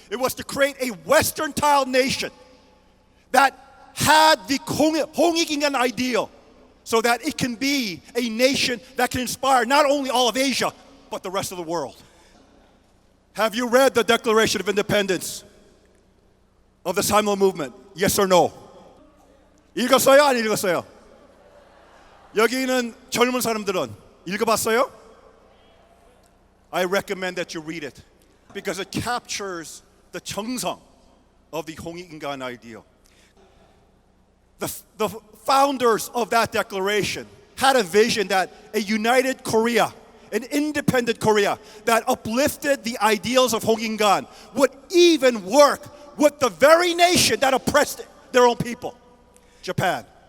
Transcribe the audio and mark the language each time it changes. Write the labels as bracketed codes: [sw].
[en] It was to create a Western-style nation that had the 홍익인간 ideal, so that it can be a nation that can inspire not only all of Asia, but the rest of the world. Have you read the Declaration of Independence of the Simon movement? Yes or no? [ko] 읽었어요? 안 읽었어요? 여기 있는 젊은 사람들은 읽어봤어요? [en] I recommend that you read it because it captures the 정성 of the 홍익인간 ideal. The founders of that declaration had a vision that a united Korea, an independent Korea that uplifted the ideals of 홍익인간 would even work with the very nation that oppressed their own people, Japan.